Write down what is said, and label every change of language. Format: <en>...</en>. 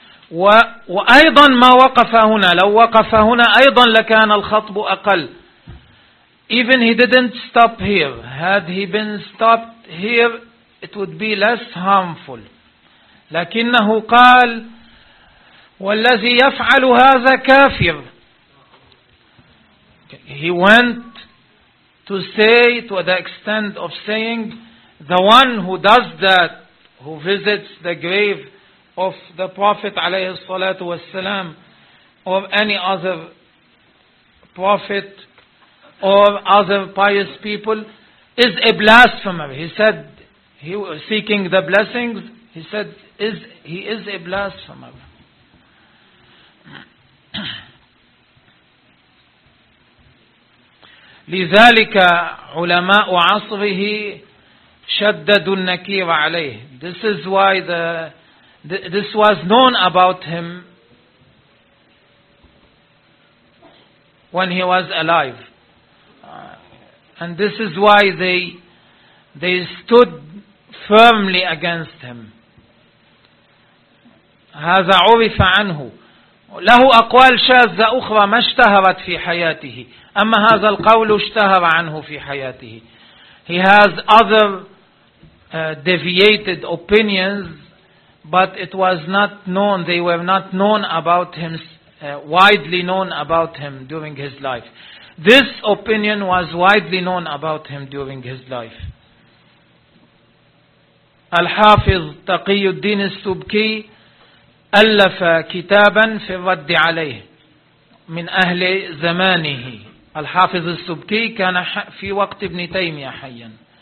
<ar>وأيضا ما وقف هنا لو وقف هنا أيضا لكان الخطب أقل.</ar> <en>Even he didn't stop here. Had he been stopped here, it would be less harmful.</en> <ar>لكنه قال والذي يفعل هذا كافر.</ar> <en>He went to say, to the extent of saying, the one who does that, who visits the grave of the Prophet</en> <ar>عليه الصلاة والسلام</ar> <en>or any other prophet or other pious people is a blasphemer. He said, he was seeking the blessings, he said, he is a blasphemer.</en> <ar>لذلك علماء عصره شددوا النكير عليه.</ar> <en>This is why this was known about him when he was alive. And this is why they stood firmly against him.</en> <ar>هذا عرف عنه. له أقوال شاذة أخرى ما اشتهرت في حياته. أما هذا القول اشتهر عنه في حياته.</ar> <en>He has other deviated opinions, but it was not known, they were not known about him, widely known about him during his life. This opinion was widely known about him during his life.</en> <ar>Al-Hafiz Taqiyuddin al-Subki ألف كتابا في الرد عليه من أهل زمانه. الحافظ السبكي كان في وقت ابن تيمية حيا.</ar>